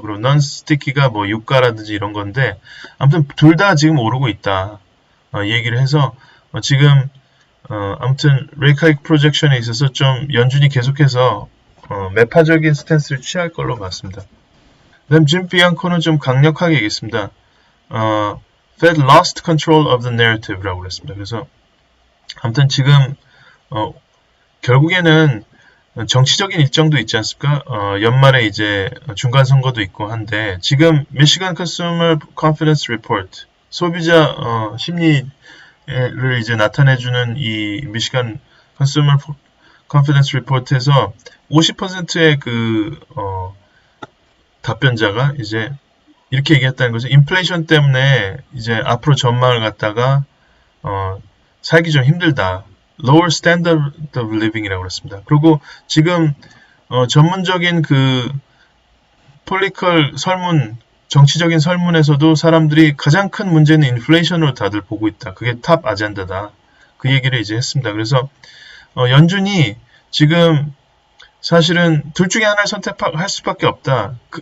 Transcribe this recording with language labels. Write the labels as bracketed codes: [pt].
[ko] 그리고 non sticky가 뭐 유가라든지 이런 건데 아무튼 둘 다 지금 오르고 있다. 얘기를 해서 지금 아무튼 레이카익 프로젝션에 있어서 좀 연준이 계속해서 매파적인 스탠스를 취할 걸로 봤습니다. 그다음 짐 비앙코는 좀 강력하게 얘기했습니다. [en] Fed lost control of the narrative라고 그랬습니다. [ko] 그래서 아무튼 지금 결국에는 정치적인 일정도 있지 않습니까? 연말에 이제 중간 선거도 있고 한데 지금 미시간 컨슈머 컨피던스 리포트 소비자 심리를 이제 나타내주는 이 미시간 컨슈머 컨피던스 리포트에서 50%의 그 답변자가 이제 이렇게 얘기했다는 거죠. 인플레이션 때문에 이제 앞으로 전망을 갖다가 살기 좀 힘들다. [en] Lower standard of living이라고 그랬습니다. [ko] 그리고 지금 전문적인 그 폴리컬 설문, 정치적인 설문에서도 사람들이 가장 큰 문제는 인플레이션으로 다들 보고 있다. 그게 탑 아젠다다. 그 얘기를 이제 했습니다. 그래서 연준이 지금 사실은 둘 중에 하나를 선택할 수밖에 없다.